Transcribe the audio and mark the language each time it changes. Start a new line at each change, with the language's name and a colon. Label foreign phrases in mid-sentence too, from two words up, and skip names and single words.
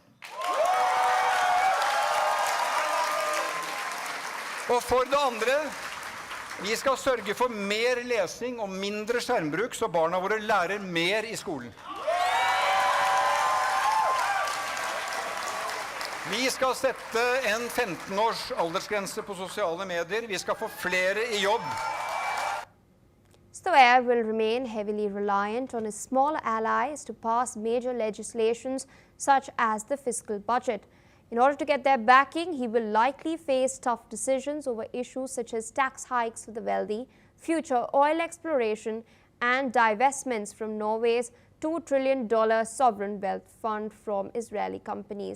Norwegian: Og for det andre, vi skal sørge for mer lesing og mindre skjermbruk, så barna våre lærer mer i skolen. Vi skal sette en 15-års aldersgrense på sosiale medier. Vi skal få flere i jobb.
English: Sawyer will remain heavily reliant on his small allies to pass major legislations such as the fiscal budget. In order to get their backing, he will likely face tough decisions over issues such as tax hikes for the wealthy, future oil exploration, and divestments from Norway's $2 trillion sovereign wealth fund from Israeli companies.